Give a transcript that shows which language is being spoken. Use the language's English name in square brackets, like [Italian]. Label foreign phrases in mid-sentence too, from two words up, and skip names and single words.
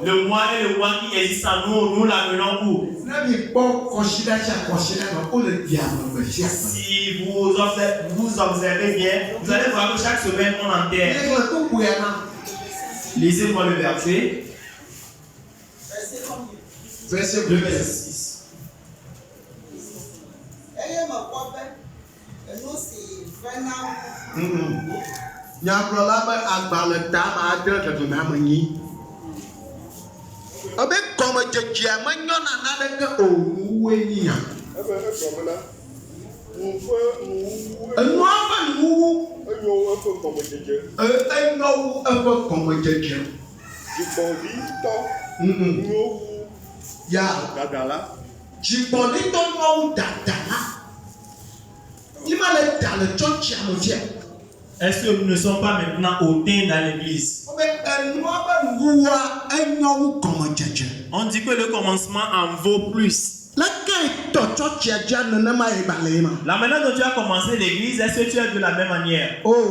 [French] Le moi et le moi qui existe en nous, nous l'amenons où? Si vous observez bien, vous allez voir que chaque semaine on enterre. Lisez-moi le verset. Verset Le verset 6. [Ewe] Nyagblɔla be agbalẽ ta ma adre xexlẽme nyi. Ebe gɔmedzedzea menyɔ naneke o nuwoe nyi ya. Enua ƒe nuwu enyo wu eƒe gɔmedzedze. Dzigbɔɖitɔ nyo wu ya dadala. Dzigbɔɖitɔ nyo wu dadala. Yi ma le da le tsɔtsia me fia. [French] Est-ce que nous ne sommes pas maintenant hautains dans l'église? On dit que le commencement en vaut plus. La manière dont tu as commencé l'église, est-ce que tu as de la même manière?